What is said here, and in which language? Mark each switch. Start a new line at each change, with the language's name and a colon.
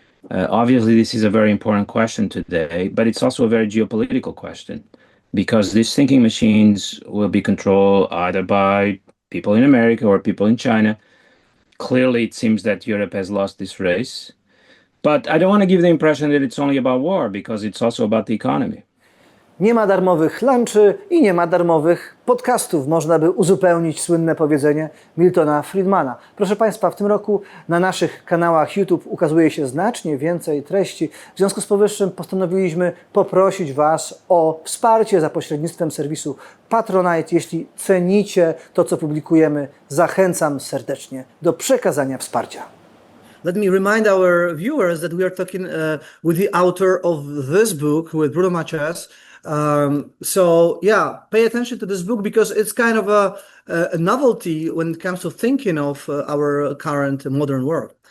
English: Obviously, this is a very important question today, but it's also a very geopolitical question, because these thinking machines will be controlled either by people in America or people in China. Clearly, it seems that Europe has lost this race. But I don't want to give the impression that it's only about war, because it's also about the economy.
Polish: Nie ma darmowych lunchy i nie ma darmowych podcastów. Można by uzupełnić słynne powiedzenie Miltona Friedmana. Proszę Państwa, w tym roku na naszych kanałach YouTube ukazuje się znacznie więcej treści. W związku z powyższym postanowiliśmy poprosić Was o wsparcie za pośrednictwem serwisu Patronite. Jeśli cenicie to, co publikujemy, zachęcam serdecznie do przekazania wsparcia.
English: Let me remind our viewers that we are talking with the author of this book, with Bruno Maçães. So yeah, pay attention to this book because it's kind of a novelty when it comes to thinking of our current modern world.